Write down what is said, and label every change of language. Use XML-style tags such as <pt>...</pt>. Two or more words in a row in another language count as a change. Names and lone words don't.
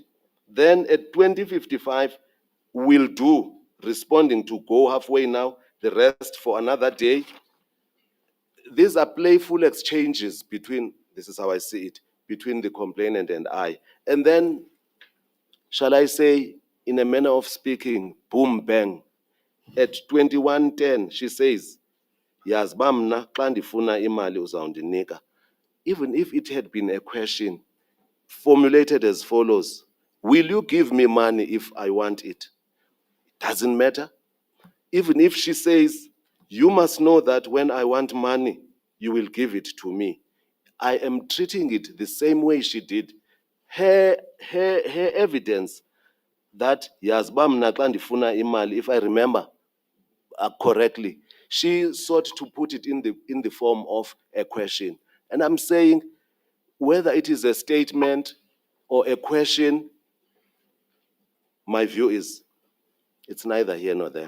<en>Then at 2055, will do, responding to go halfway now, the rest for another day. These are playful exchanges between, this is how I see it, between the complainant and I. And then, shall I say, in a manner of speaking, boom, bang. At 2110, she says,</en> <xh>yazi bamna xa ndifuna imali uzawundinika.</xh> <en>Even if it had been a question, formulated as follows: will you give me money if I want it? Doesn't matter. Even if she says, you must know that when I want money, you will give it to me. I am treating it the same way she did. Her evidence that</en> <xh>yazba mna xa ndifuna imali,</xh> <en>if I remember correctly, she sought to put it in the form of a question. And I'm saying, whether it is a statement or a question, my view is it's neither here nor there.</en>